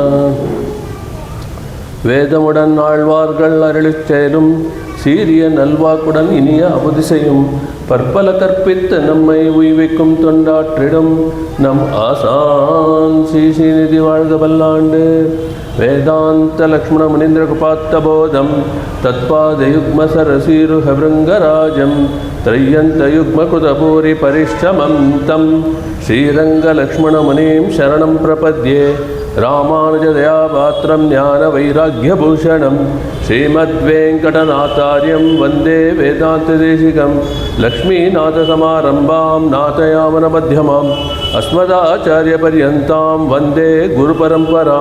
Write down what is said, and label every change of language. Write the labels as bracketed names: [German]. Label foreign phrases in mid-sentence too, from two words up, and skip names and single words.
[Tamil] வேதமுடன் ஆழ்வார்கள் அருளிச்செயலும் சீரிய நல்வாக்குடன் இனிய அபதிசையும் பற்பல கற்பித்து நம்மை உய்விக்கும் தொண்டாற்றிடும் நம் ஆசான் ஸ்ரீநிதி வாழ்க பல்லாண்டு. [Sanskrit] वेदान्त लक्ष्मण मुनीन्द्र कुपात्तबोधम् तत्पादयुग्म सरसीरुहभृङ्गराजम् त्रय्यन्तयुग्मकृतभूरि परिश्रमं तं श्रीरङ्गलक्ष्मणमुनिं शरणं प्रपद्ये. रामानुजदयापात्रं ज्ञानवैराग्यभूषणं श्रीमद्वेङ्कटनाथार्यं वन्दे वेदान्तदेशिकं लक्ष्मीनाथसमारम्भां नाथयामनमध्यमाम् अस्मदाचार्यपर्यन्तां वन्दे गुरुपरम्परां.